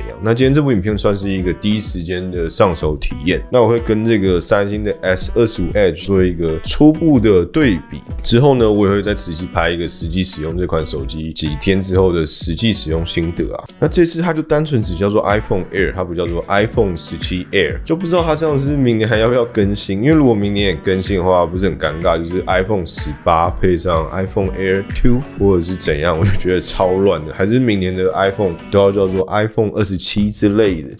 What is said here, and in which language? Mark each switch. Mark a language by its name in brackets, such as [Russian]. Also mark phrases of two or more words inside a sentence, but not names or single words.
[Chinese] 那今天這部影片算是一個第一時間的上手體驗。那我會跟這個三星的 S25 Edge 做一個初步的對比，之後呢，我也會再仔細拍一個實際使用這款手機幾天之後的實際使用心得啊。那這次它就單純只叫做 iPhone Air，它不叫做 iPhone 17 Air， 就不知道它這樣是明年還要不要更新？因為如果明年也更新的話，不是很尷尬，就是 iPhone 18配上 iPhone Air 2， 或者是怎樣，我就覺得超亂的。還是明年的 iPhone 都要叫做 iPhone 27之類的。